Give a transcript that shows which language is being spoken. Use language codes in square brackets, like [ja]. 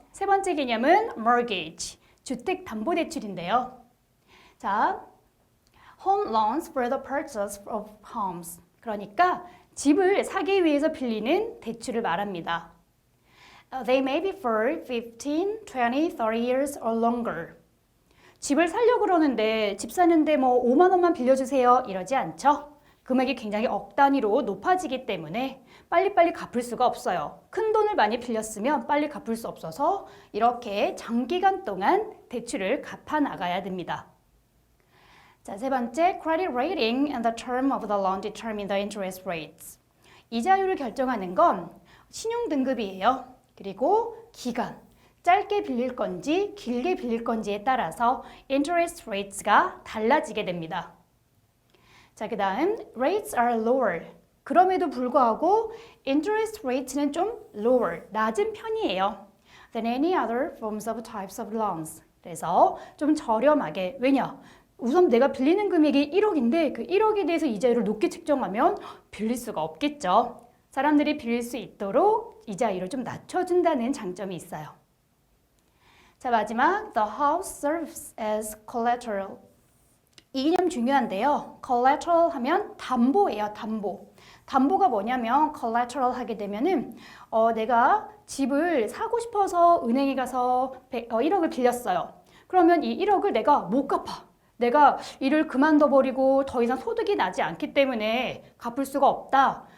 [ko] 세 번째 개념은 mortgage, 주택담보대출인데요. [en] 자, home loans for the purchase of homes. [ko] 그러니까 집을 사기 위해서 빌리는 대출을 말합니다. [en] They may be for 15, 20, 30 years or longer. [ko] 집을 살려고 그러는데 집 사는데 뭐 5만 원만 빌려주세요 이러지 않죠? 금액이 굉장히 억 단위로 높아지기 때문에 빨리빨리 갚을 수가 없어요. 큰 돈을 많이 빌렸으면 빨리 갚을 수 없어서 이렇게 장기간 동안 대출을 갚아 나가야 됩니다. 자, 세 번째, [en] credit rating and the term of the loan determine the interest rates. [ko] 이자율을 결정하는 건 신용 등급이에요. 그리고 기간, 짧게 빌릴 건지 길게 빌릴 건지에 따라서 interest rates가 달라지게 됩니다. 자, 그 다음 [en] rates are lower. [ko] 그럼에도 불구하고 interest rate는 좀 lower, 낮은 편이에요. [en] than any other forms of types of loans. [ko] 그래서 좀 저렴하게, 왜냐? 우선 내가 빌리는 금액이 1억인데 그 1억에 대해서 이자율을 높게 측정하면 빌릴 수가 없겠죠. 사람들이 빌릴 수 있도록 이자율을 좀 낮춰준다는 장점이 있어요. 자, 마지막 [en] the house serves as collateral. [ko] 이 개념 중요한데요. collateral 하면 담보예요. 담보. 담보가 뭐냐면 collateral 하게 되면은 내가 집을 사고 싶어서 은행에 가서 1억을 빌렸어요. 그러면 이 1억을 내가 못 갚아. 내가 일을 그만둬버리고 더 이상 소득이 나지 않기 때문에 갚을 수가 없다.